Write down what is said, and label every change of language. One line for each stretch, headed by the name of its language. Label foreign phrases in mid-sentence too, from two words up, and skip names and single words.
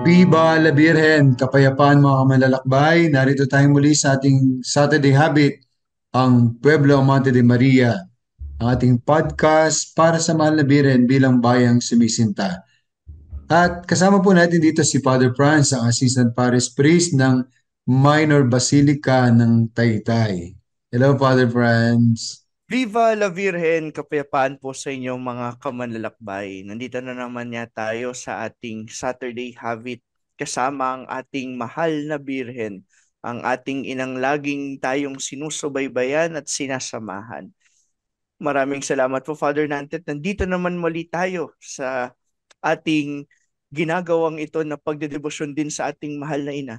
Spanish: Viva la Virgen,
Filipino: kapayapaan mga kamanlalakbay. Narito tayo muli sa ating
English: Saturday Habit,
Filipino: ang Pueblo Amante de Maria, ang ating podcast para sa mahal na Birhen bilang bayang sumisinta. At kasama po natin dito si Father Franz, ang
English: Assistant Parish Priest
Filipino: ng
English: Minor Basilica
Filipino: ng Taytay.
English: Hello, Father Franz.
Spanish: Viva la Virgen,
Filipino: kapayapaan po sa inyong mga kamanlalakbay. Nandito na naman niya tayo sa ating
English: Saturday Habit
Filipino: kasama ang ating mahal na Birhen, ang ating inang laging tayong sinusubaybayan at sinasamahan. Maraming salamat po, Father Nantet. Nandito naman muli tayo sa ating ginagawang ito na pagdedebosyon din sa ating mahal na ina.